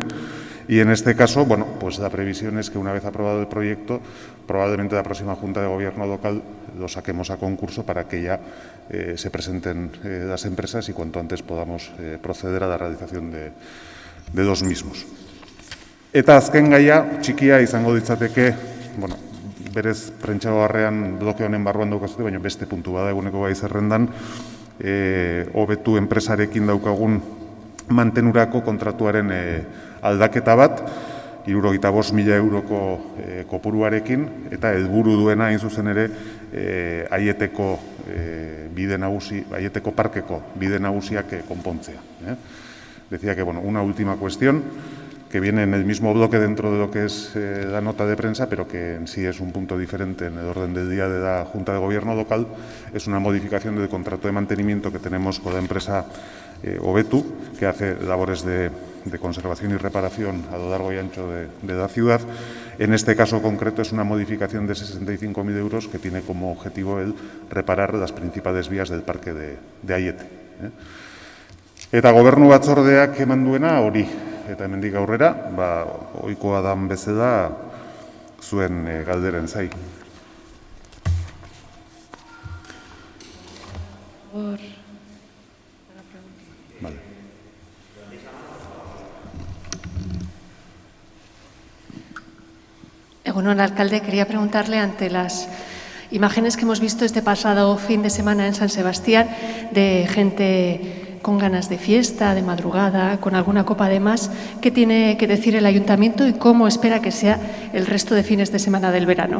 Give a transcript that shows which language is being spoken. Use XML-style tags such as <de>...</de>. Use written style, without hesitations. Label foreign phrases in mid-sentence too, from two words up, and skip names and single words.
<es>Y en este caso, bueno, pues la previsión es que una vez aprobado el proyecto, probablemente la próxima Junta de Gobierno local lo saquemos a concurso para que ya se presenten las empresas y cuanto antes podamos proceder a la realización de los mismos.</es> <eu>Eta azken gaia, txikia izango ditzateke, bueno, berez prentsaoharrean bloke honen barruan daukazute, baina beste puntu bada eguneko gai zerrendan, hobetu enpresarekin daukagun mantenurako kontratuaren aldaketa bat, 75.000 euroko kopuruarekin, eta helburu duena hain zuzen ere Aieteko Aieteko parkeko bide nagusiak konpontzea.</eu> <es>Decía que, bueno, una última cuestión que viene en el mismo bloque dentro de lo que es la nota de prensa, pero que en sí es un punto diferente en el orden del día de la Junta de Gobierno local, es una modificación del contrato de mantenimiento que tenemos con la empresa Hobetu, que hace labores de conservación y reparación a lo largo y ancho de la ciudad. En este caso concreto es una modificación de 65.000 euros que tiene como objetivo el reparar las principales vías del parque de Aiete.</es> <eu>Eta Gobernu Batzordeak eman duena hori, eta hemendik aurrera, ohikoa dan bezala zuen galderen zai.</eu> <es>Vale.</es> <eu>Egunon,</eu> <es>alcalde, quería preguntarle ante las imágenes que hemos visto este pasado fin de semana en San Sebastián de gente con ganas de fiesta, de madrugada, con alguna copa de más, ¿qué tiene que decir el Ayuntamiento y cómo espera que sea el resto de fines de semana del verano?</es>